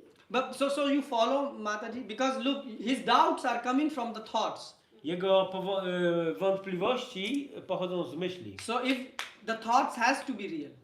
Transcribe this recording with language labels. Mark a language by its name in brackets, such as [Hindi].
[English] But so you follow Mataji because look, his doubts are coming from the thoughts. [Polish] Jego wątpliwości pochodzą z myśli. [English] So if the thoughts has to be real.